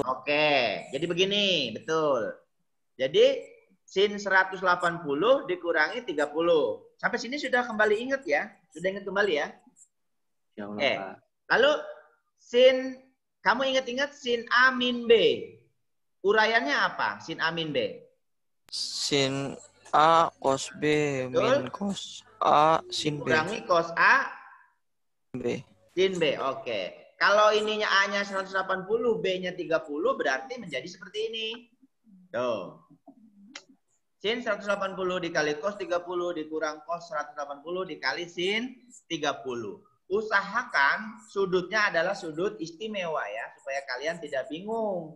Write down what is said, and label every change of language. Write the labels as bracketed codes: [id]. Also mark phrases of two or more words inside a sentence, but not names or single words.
[id] Oke, jadi begini, betul. Jadi sin 180 dikurangi 30. Sampai sini sudah kembali ingat ya? Sudah ingat kembali ya? Ya Allah, Pak. Lalu sin, kamu ingat-ingat sin A min B. Uraiannya apa? Sin A min B. Sin A cos B min cos A sin B. Kurangi cos A B. sin B. Oke. Kalau ininya A-nya 180, B-nya 30, berarti menjadi seperti ini. Tuh. Sin 180 dikali cos 30 dikurang cos 180 dikali sin 30. Usahakan sudutnya adalah sudut istimewa ya, supaya kalian tidak bingung.